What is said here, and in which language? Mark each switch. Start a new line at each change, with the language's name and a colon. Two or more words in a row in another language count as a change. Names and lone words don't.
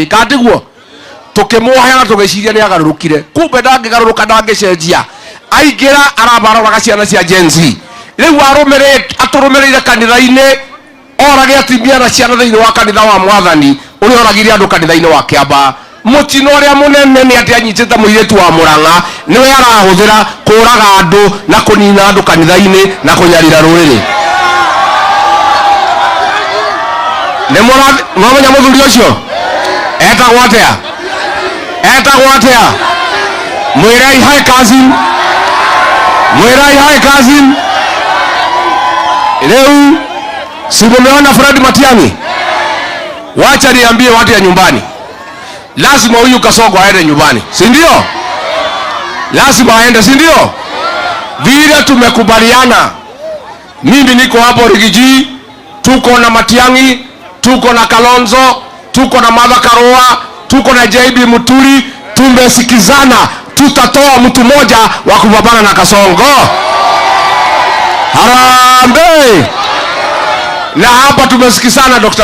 Kikuyu: kandiguo tukimwohera tugiciria ni agarurukire kumbe ndangigaruruka ndangicenjia aingira arabaroraga ciana cia Gen Z riu aturumirire kanitha-ini orage atimia na ciana thiini wa kanitha wa Mwathani uri oragire andu kanitha-ini wa Kiamba mutino uria munene ni ati anyitite muiretu wa Murang'a niwe arahuthira kuraga andu na kunina andu kanitha-ini na kunyarira ruriri ni mwamenya muthuri ucio etagwo atia mwirai hai cousin
Swahili: leo si mumeona Fred Matiang'i wacha niambie watu ya nyumbani lazima huyu Kasongo aende nyumbani si ndio lazima aende si ndio vile tumekubaliana mimi niko hapo Rigiji tuko na Matiang'i tuko na Kalonzo tuko na Martha Karua tuko na JB Muturi tumesikizana tutatoa mtu mmoja wa kupambana na Kasongo Harambee na hapa tumesikizana Dr.